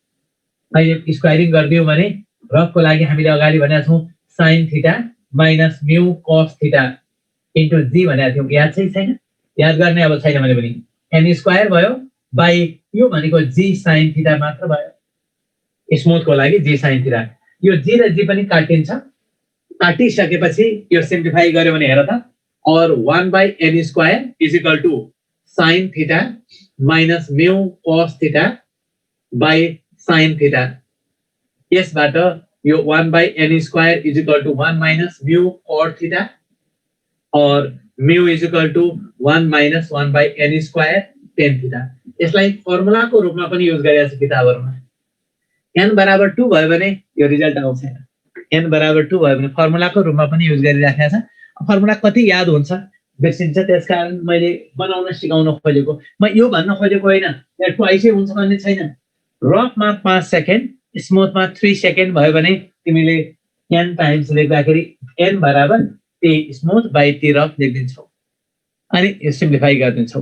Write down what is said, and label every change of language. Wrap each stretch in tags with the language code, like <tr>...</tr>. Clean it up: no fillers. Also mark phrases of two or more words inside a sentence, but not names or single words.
<ne>अहिले स्क्वायरिङ गरिदियौँ भने रफको लागि हामीले अगाडि भनेका छौँ</ne> <en>sine theta minus mu cos theta into g</en> <ne>भनेको थियौँ, याद चाहिँ छैन? याद गर्ने अब छैन भने पनि</ne> <en>n square</en> <ne>भयो बाई यो भनेको</ne> <en>g sine theta</en> <ne>मात्र भयो, स्मुथको लागि</ne> <en>g sine theta.</en> <ne>यो जी र जी पनि काटिन्छ, काटिसकेपछि यो सिम्प्लिफाई गर्यो भने हेर त,</ne> <en>और 1 by n square is equal to sine theta minus mu cos theta by sine theta।</en> <ne>यसबाट यो</ne> <en>1 by n square is equal to 1 minus mu cot theta और mu is equal to 1 minus 1 by n square tan theta।</en> <ne>यसलाई फर्मुलाको रूपमा पनि युज गरिएको छ किताबहरुमा। एन बराबर 2 भयो भने यो रिजल्ट आउँछ, एन बराबर 2 भयो भने फर्मुलाको रूपमा पनि युज गरिराखेको छ। फर्मुला कति याद हुन्छ बिर्सिन्छ, त्यसकारण मैले बनाउन सिकाउन खोजेको। म यो भन्न खोजेको होइन यहाँ ट्वाइसै हुन्छ भन्ने छैन। रफमा 5 सेकेन्ड, स्मुथमा 3 सेकेन्ड भयो भने तिमीले</ne> <en>n times</en> <ne>लेख्दाखेरि एन बराबर</ne> <en>t smooth by t rough</en> <ne>लेखिदिन्छौ अनि सिम्प्लिफाई गरिदिन्छौ।</ne>